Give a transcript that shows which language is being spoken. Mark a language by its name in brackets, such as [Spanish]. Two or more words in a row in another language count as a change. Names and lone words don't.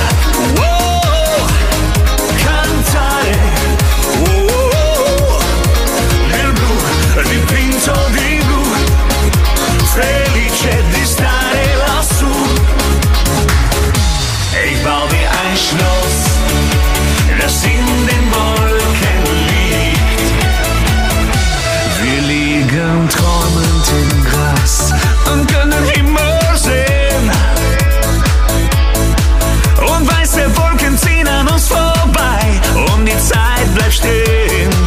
[Italian] cantare, nel blu dipinto di blu. Felice di stare lassù. [German] Ich bau dir ein Schloss, das in den Wolken liegt. Wir liegen träumend im Gras und können Himmel sehen. Und weiße Wolken ziehen an uns vorbei und die Zeit bleibt stehen.